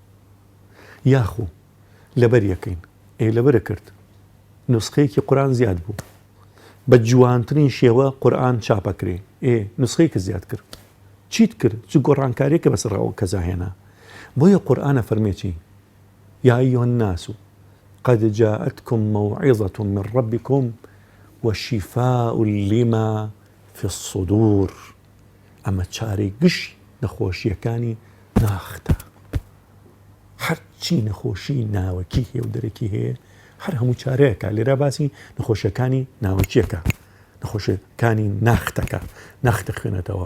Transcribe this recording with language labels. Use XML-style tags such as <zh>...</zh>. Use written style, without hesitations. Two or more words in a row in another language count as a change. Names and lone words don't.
<ckb>یاخو لەبەر یەکەین، لەبەرە کرد نوسخەیەکی قورئان زیاد بوو، بە جوانترین شێوە قورئان چاپەکرێ، نوسخەیەکە زیاد کرد، چیت کرد؟ چ گۆڕانکاریەکە بەسەرەوە کەزاهێنا. بۆیە قورئانە فەرمێکی</ckb> <ar>یا ئەیها الناس قد جاءتكم موعظة من ربكم وشفاء لما في الصدور.</ar> <ckb>ئەمە چارەی گشت نەخۆشیەکانی ناختە، هەرچی نەخۆشی ناوەکی هەیە و دەرەکی هەیە، هەر هەموو چارەیەکە. لێرە باسی نەخۆشیەکانی ناوەکیەکە، نەخۆشیەکانی ناختەکە، ناختە خوێنێتەوە.</ckb>